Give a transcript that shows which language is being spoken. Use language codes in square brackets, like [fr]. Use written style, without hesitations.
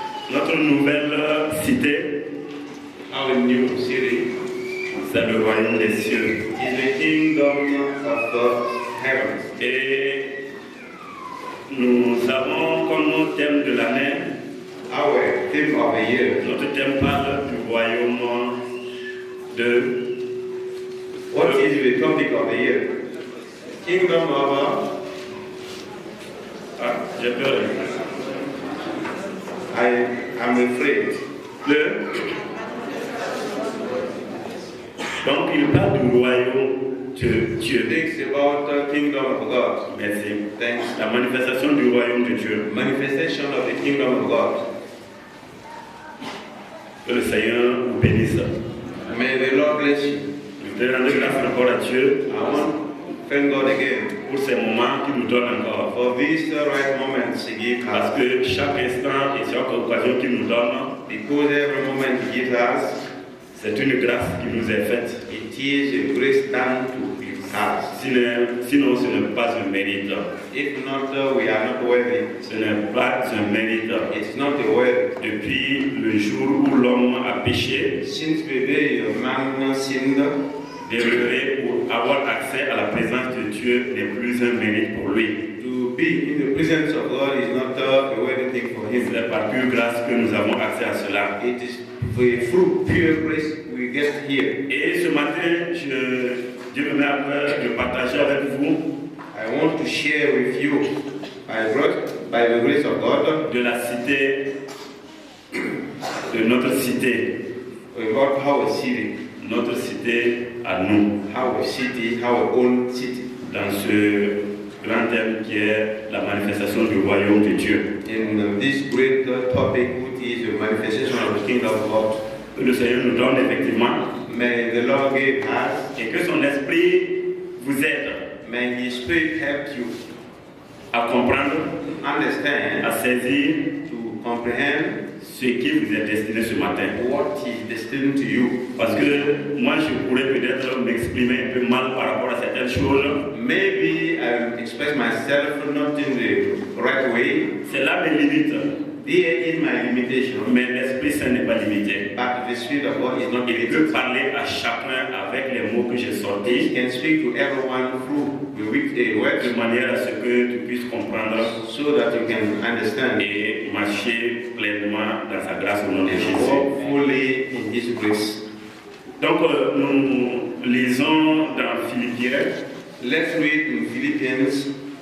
[fr] Notre nouvelle cité, [en] our new city, [fr] c'est le royaume des cieux. [en] Is the kingdom of the heavens. [fr] Et nous avons comme thème de l'année, [en] our theme of the year. [fr] Notre thème parle du royaume de. [en] What is the topic of the year? Kingdom of. [fr] J'ai peur. [en] I'm afraid. [fr] Donc il parle du royaume de Dieu. [en] It's about the kingdom of God. [fr] Merci. [en] Thanks. [fr] La manifestation du royaume de Dieu. [en] Manifestation of the kingdom of God. [fr] Que le Seigneur vous bénisse. [en] May the Lord bless you. [fr] Je te rends grâce encore à Dieu. [en] Thank God again [fr] pour ces moments qu'il nous donne encore. [en] For these right moments He gives us. [fr] Parce que chaque instant et chaque occasion qu'il nous donne, [en] because every moment He gives us, [fr] c'est une grâce qui nous est faite. [en] It is a grace done to us. [fr] Sinon, ce n'est pas un mérite. [en] If not, we are not worthy. [fr] Ce n'est pas un mérite. [en] It's not a worthy. [fr] Depuis le jour où l'homme a péché, [en] since the day man sinned, [fr] demeurer pour avoir accès à la présence de Dieu n'est plus un mérite pour lui. [en] To be in the presence of God is not a worthy thing for him. [fr] C'est par pure grâce que nous avons accès à cela. [en] It is through pure grace we get here. [fr] Et ce matin, Dieu me met à cœur de partager avec vous. [en] I want to share with you, by the grace of God, [fr] de la cité, de notre cité. [en] About our city. [fr] Notre cité à nous. [en] Our city, our own city. [fr] Dans ce grand thème qui est la manifestation du royaume de Dieu. [en] In this great topic, which is the manifestation of the kingdom of God. [fr] Que le Seigneur nous donne effectivement. [en] May the Lord give us. [fr] Et que son esprit vous aide. [en] May His Spirit help you. [fr] À comprendre. [en] Understand. [fr] À saisir. [en] To comprehend. [fr] Ce qui vous est destiné ce matin. [en] What is destined to you? [fr] Parce que moi je pourrais peut-être m'exprimer un peu mal par rapport à certaines choses. [en] Maybe I will express myself not in the right way. [fr] C'est là mes limites. [en] There is my limitation. [fr] Mais l'Esprit Saint n'est pas limité. [en] But the Spirit of God is not limited. [fr] Il peut parler à chacun avec les mots que j'ai sortis. [en] He can speak to everyone through the words. [fr] De manière à ce que tu puisses comprendre. [en] So that you can understand. [fr] Et marcher pleinement dans sa grâce au nom de Jésus. [en] Fully in His grace. [fr] Donc nous lisons dans Philippiens. [en] Let's read in Philippians.